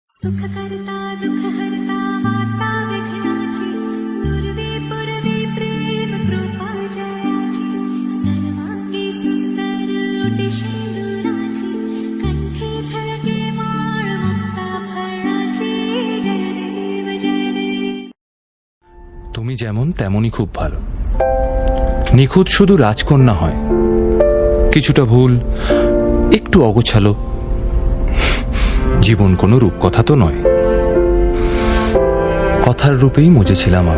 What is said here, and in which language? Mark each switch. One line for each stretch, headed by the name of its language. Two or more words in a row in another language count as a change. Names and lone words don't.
Marathi: सुख करता दुख हरता वार्ता विघ्नाची दुर्वे पुरवे प्रेम कृपा जयाची सर्वांगी सुंदर ओटी शेंदुराची कंठी झळके माळ मुक्ता फळाची जय देव जय देव।
Bangla: তুমি যেমন তেমনই খুব ভালো। নিখুঁত শুধু রাজকন্যা হয়, কিছুটা ভুল, একটু অগোছালো। জীবন কোনো রূপকথা তো নয়, কথার রূপেই মজেছিলাম আমি।